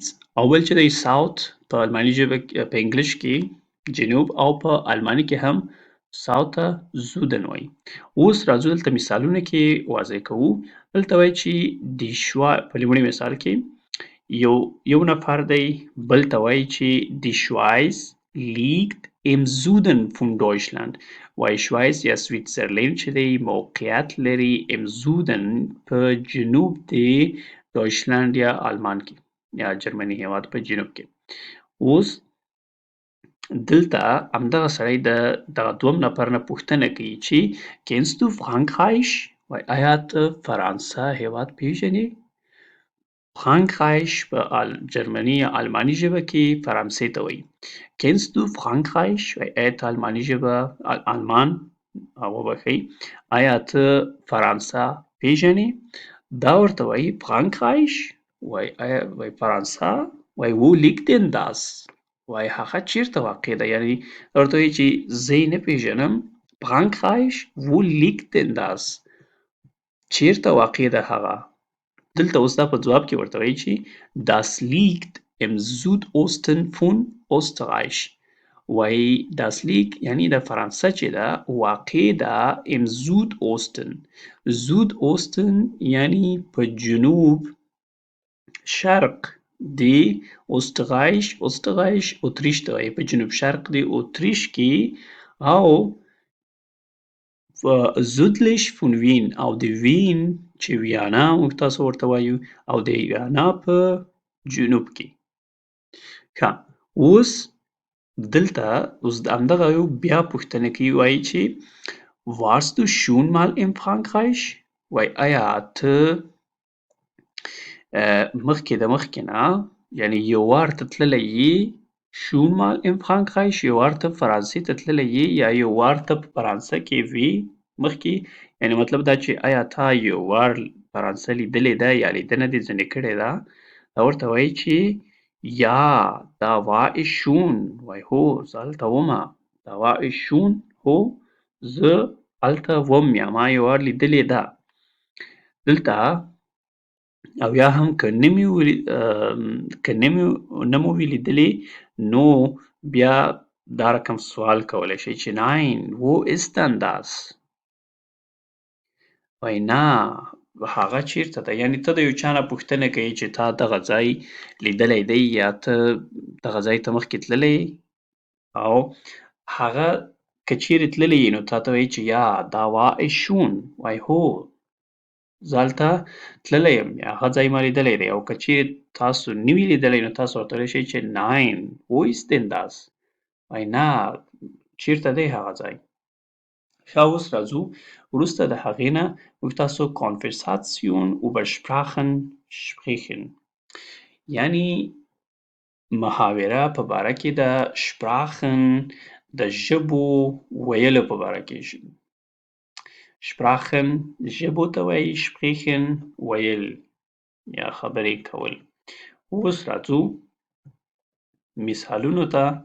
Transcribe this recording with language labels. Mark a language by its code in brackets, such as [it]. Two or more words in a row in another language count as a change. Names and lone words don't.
[ps] او بل چې دی ساوت په الماني ژبه په انګلیش کې جنوب او په الماني کې هم ساوته زودن وایي. اوس راځو دلته مثالونه کې واضح کوو. دلته وایي چې په لومړي مثال کې یو نفر دی بل ته وایي چې [de] die Schweiz liegt im Süden von Deutschland. [ps] وایي شوایس یا سویټزرلینډ چې دی موقعیت لري [de] im Süden [ps] په جنوب د دویچلند یا آلمان کې یا جرمني هیواد په جنوب کې. اوس دلته همدغه سړی د دغه دویم نفر نه پوښتنه کوي چې [de] kennst du Frankreich؟ [ps] وایي آیا ته فرانسه هیواد پیژنې؟ فرانکرایش په جرمني یا آلماني ژبه کې فرانسې ته وایي. [de] kennst du Frankreich؟ [ps] وایي آیا ته آلماني ژبه آلمان وبښئ آیا ته فرانسه پیژنې؟ دا ورته وایي فرانکرایش وایي آیا وایي فرانسه وایي [de] wo liegt denn das؟ [ps] وایي هغه چیرته واقع ده؟ یعنې ورته وایي چې زه یې نه پیژنم. فرانکرایش [de] wo liegt denn das؟ [ps] چیرته واقع ده هغه؟ دلته اوس دا په ځواب کې ورته وایي چې [de] das liegt im Südosten von Österreich. [ps] وایي [de] das liegt [ps] یعنی د فرانسه چې ده واقع ده [de] im Südosten. [ps] Südosten یعنی په جنوب شرق د Österreich اتریش ته وایي، په جنوب شرق د اتریش کې او [de] südlich von Wien [ps] او د وین چې ویانا موږ تاسو ورته وایو او د ویانا په جنوب کې. ښه اوس دلته همدغه یو بیا پوښتنه کوي وایي چې [de] warst du schon mal in Frankreich؟ [ps] وایي آیا ته مخکې نه یعنې یو وار ته تللی یې [de] schon mal in Frankreich [ps] یو وار ته فرانسې ته تللی یې یا یو وار ته په فرانسه کې وې مخکې یعنې مطلب دا چې آیا تا یو وار فرانسه لیدلې ده یا لیدنه دې ځنې کړې ده دا ورته وایي چې یا دا [de] war ich schon [ps] وایي هو زه هلته ومه دا [de] war ich schon [ps] هو زه هلته وم یا ما یو وار لیدلې ده دلته او یا هم که نه مو وي لیدلې نو بیا دا رقم سوال کولی شئ چې [de] nein wo ist denn das [ps] وایي نه هغه چیرته ده یعنې ته د یو چا نه پوښتنه کوې چې تا دغه ځای لیدلی دی یا ته دغه ځای ته مخکې تللی او هغه که چیرې تللی یې نو تا ته وایي چې یا دا war [de] ich schon [ps] وایي هو زه هلته تللی یم یا هغه ځای ما لیدلی دی او که چیرې تاسو نه وي لیدلی نو تاسو ورته ویلی شئ چې [de] nein wo ist denn das [ps] وایي نه چیرته دی هغه ځای ښه اوس راځو وروسته د هغې نه موږ تاسو [de] Konversation über Sprachen sprechen [ps] یعنې محاوره په باره کې د Sprachen د ژبو ویلو په باره کې Sprachen ژبو ته وایي sprechen ویل یا خبرې کول اوس راځو مثالونو ته